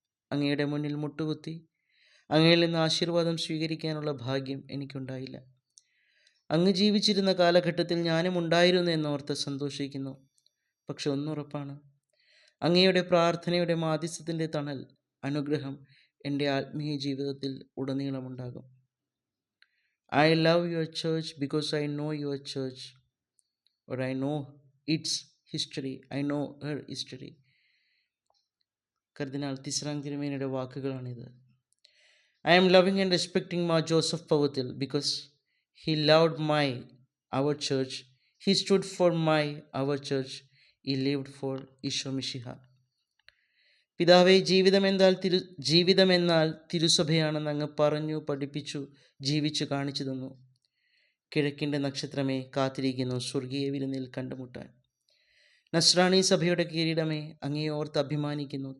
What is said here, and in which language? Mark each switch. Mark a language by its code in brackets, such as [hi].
[ml] അങ്ങയുടെ മുന്നിൽ മുട്ടുകുത്തി അങ്ങയിൽ നിന്ന് ആശീർവാദം സ്വീകരിക്കാനുള്ള ഭാഗ്യം എനിക്കുണ്ടായില്ല. അങ്ങ് ജീവിച്ചിരുന്ന കാലഘട്ടത്തിൽ ഞാനും ഉണ്ടായിരുന്നു എന്നോർത്ത് സന്തോഷിക്കുന്നു. പക്ഷെ ഒന്നുറപ്പാണ്, അങ്ങയുടെ പ്രാർത്ഥനയുടെ മാധ്യസ്ഥത്തിൻ്റെ തണൽ, അനുഗ്രഹം എൻ്റെ ആത്മീയ ജീവിതത്തിൽ ഉടനീളമുണ്ടാകും. [en] I love your church because I know your church, or I know its history. I know her history. [ml] കർദിനാൾ തിസ്രാങ് തിരുമേനിയുടെ വാക്കുകളാണിത്. [en] I am loving and respecting Mar Joseph Pavathil because he loved our church. He stood for our church. He lived for Isho Mishiha. [ml] പിതാവേ, ജീവിതമെന്നാൽ തിരുസഭയാണെന്ന് അങ്ങ് പറഞ്ഞു, പഠിപ്പിച്ചു, ജീവിച്ചു കാണിച്ചു തന്നു. കിഴക്കിൻ്റെ നക്ഷത്രമേ, കാത്തിരിക്കുന്നു സ്വർഗീയ വിരുന്നിൽ കണ്ടുമുട്ടാൻ. നസ്രാണി സഭയുടെ കിരീടമേ, അങ്ങയെ ഓർത്ത് അഭിമാനിക്കുന്നു.